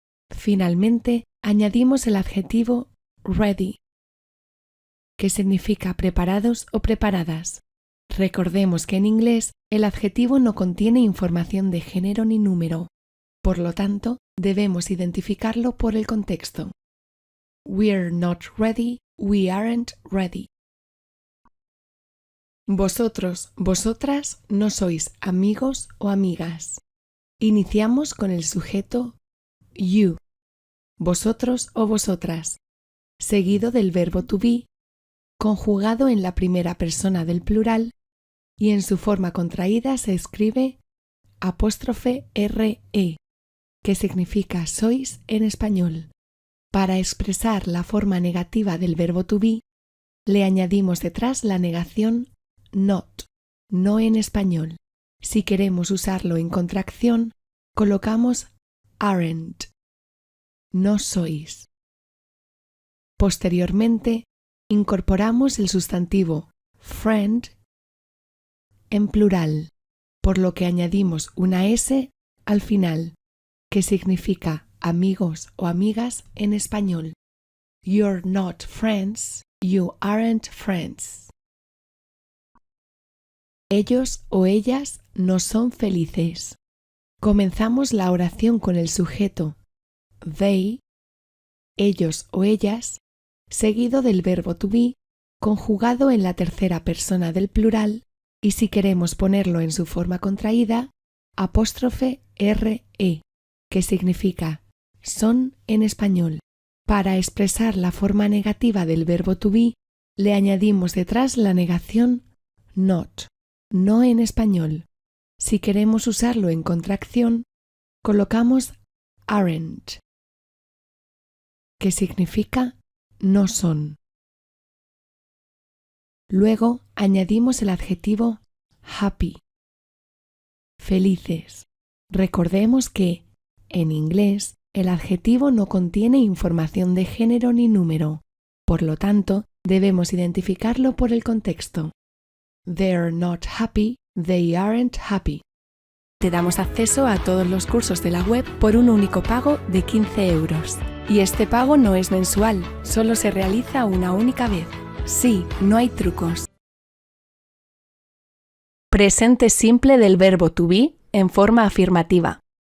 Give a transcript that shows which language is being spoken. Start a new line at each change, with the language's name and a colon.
Spanish: Finalmente, añadimos el adjetivo ready, que significa preparados o preparadas. Recordemos que en inglés el adjetivo no contiene información de género ni número, por lo tanto, debemos identificarlo por el contexto.
English: We're not ready, we aren't ready.
Spanish: Vosotros, vosotras no sois amigos o amigas. Iniciamos con el sujeto you, vosotros o vosotras, seguido del verbo to be, conjugado en la primera persona del plural y en su forma contraída se escribe '(re), que significa sois en español. Para expresar la forma negativa del verbo to be, le añadimos detrás la negación not, no en español. Si queremos usarlo en contracción, colocamos aren't, no sois. Posteriormente, incorporamos el sustantivo friend en plural, por lo que añadimos una S al final, que significa amigos o amigas en español.
English: You're not friends, you aren't friends.
Spanish: Ellos o ellas no son felices. Comenzamos la oración con el sujeto they, ellos o ellas, seguido del verbo to be, conjugado en la tercera persona del plural, y si queremos ponerlo en su forma contraída, '(re), que significa son en español. Para expresar la forma negativa del verbo to be, le añadimos detrás la negación not, no en español. Si queremos usarlo en contracción, colocamos aren't, que significa no son. Luego añadimos el adjetivo happy, felices. Recordemos que, en inglés, el adjetivo no contiene información de género ni número, por lo tanto, debemos identificarlo por el contexto.
English: They're not happy, they aren't happy.
Spanish: Te damos acceso a todos los cursos de la web por un único pago de 15 euros. Y este pago no es mensual, solo se realiza una única vez. Sí, no hay trucos. Presente simple del verbo to be en forma afirmativa.